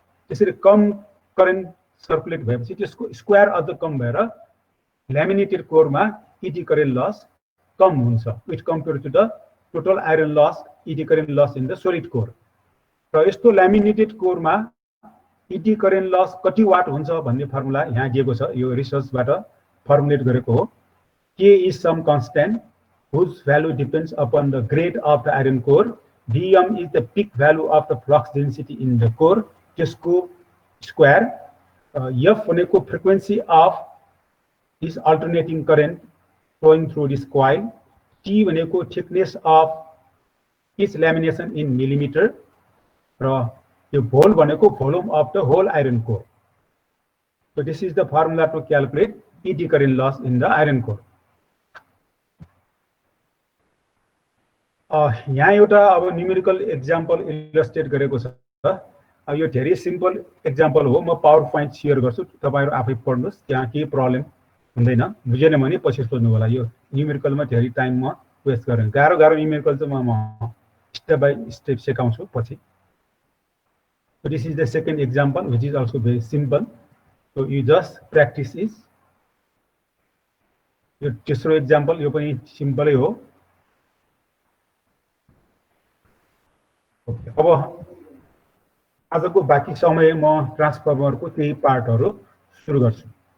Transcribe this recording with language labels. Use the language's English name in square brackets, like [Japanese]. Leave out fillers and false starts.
[Nepali] त्यसरी कम current circulate भएपछि त्यसको स्क्वायर अझ कम भएर laminated korma ED current loss कम हुन्छ [English] With compare to the total iron loss eddy current loss in the solid core. [Nepali] र यस्तो laminated korma ED current loss कति वाट हुन्छ भन्ने फर्मुला यहाँ दिएको छ। यो रिसर्चबाट फर्मुलेट गरेको हो। [English] K is some constant whose value depends upon the grade of the iron core. Dm is the peak value of the flux density in the core. [Nepali] त्यसको square. [English] F भनेको frequency of this alternating current flowing through this coil. T भनेको thickness of each lamination in millimeter. र यो vol भनेको volume of the whole iron core. So this is the formula to calculate eddy current loss in the iron core. [Nepali] यहाँ एउटा अब numerical example illustrate गरेको छ। यो धेरै सिम्पल एक्जाम्पल हो। म पावर पोइन्ट सेयर गर्छु, तपाईहरु आफै पढ्नुस्। त्यहाँ केही प्रब्लम हुँदैन। बुझेन भने पछि सोध्नु होला। यो न्युमेरिकलमा धेरै टाइम म वेस्ट गरेँ। गाह्रो गाह्रो न्युमेरिकल चाहिँ म स्टेप बाइ स्टेप सिकाउँछु पछि। [English] So this is the second example which is also very simple. So you just practice this. [Nepali] यो तेस्रो एक्जाम्पल यो पनि सिम्पलै हो। अब आजको बाँकी समय म ट्रान्सफर्मरको केही पार्टहरु सुरु गर्छु।